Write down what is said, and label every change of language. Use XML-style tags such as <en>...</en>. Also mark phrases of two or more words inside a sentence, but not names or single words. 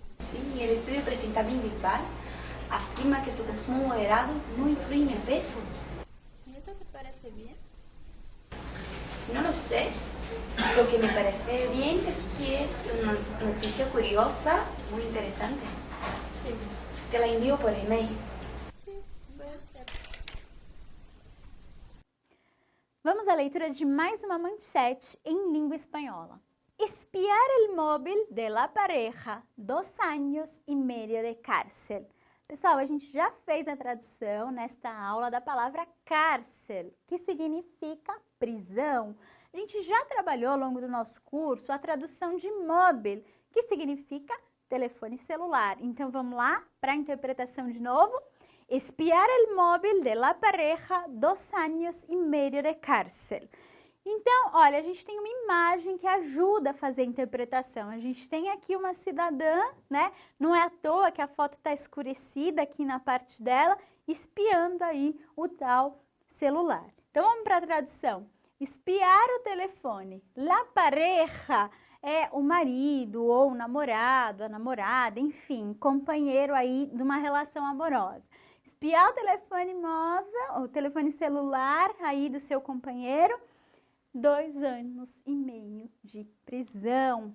<es>Sí, el estudio presentado en Bilbao afirma que su consumo moderado no influye en el peso. ¿Y eso te parece bien? No lo sé. Lo que me parece bien es que es una noticia curiosa, muy interesante. Sí. Te la envío por email. Sí, puede ser.</es> <pt>Vamos à leitura de mais uma manchete em língua espanhola.</pt> <es>Espiar el móvil de la pareja, 2 años y medio de cárcel.</es> <pt>Pessoal, a gente já fez a tradução nesta aula da palavra cárcel, que significa prisão. A gente já trabalhou ao longo do nosso curso a tradução de móvel, que significa telefone celular. Então, vamos lá para a interpretação de novo.</pt> <es>Espiar el móvil de la pareja, 2 años y medio de cárcel.</es> <pt>Então, olha, a gente tem uma imagem que ajuda a fazer a interpretação. A gente tem aqui uma cidadã, né? Não é à toa que a foto está escurecida aqui na parte dela, espiando aí o tal celular. Então, vamos para a tradução. Espiar o telefone.</pt> <es>La pareja</es> <pt>é o marido ou o namorado, a namorada, enfim, companheiro aí de uma relação amorosa. Espiar o telefone móvel, o telefone celular aí do seu companheiro, 2 anos e meio de prisão.</pt>